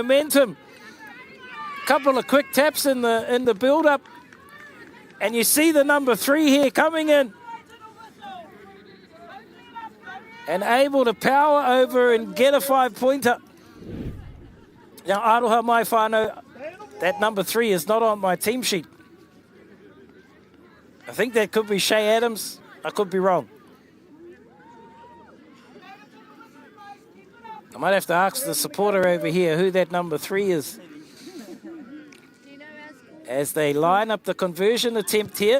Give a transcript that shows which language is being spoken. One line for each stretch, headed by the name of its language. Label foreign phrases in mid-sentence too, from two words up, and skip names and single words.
English: They had built momentum. couple of quick taps in the build-up. And you see the number 3 here coming in. And able to power over and get a 5-pointer. Now,
Māori: aroha mai whānau,
English: that number 3 is not on my team sheet. I think that could be Shay Adams. I could be wrong. I might have to ask the supporter over here who that number 3 is. As they line up the conversion attempt here.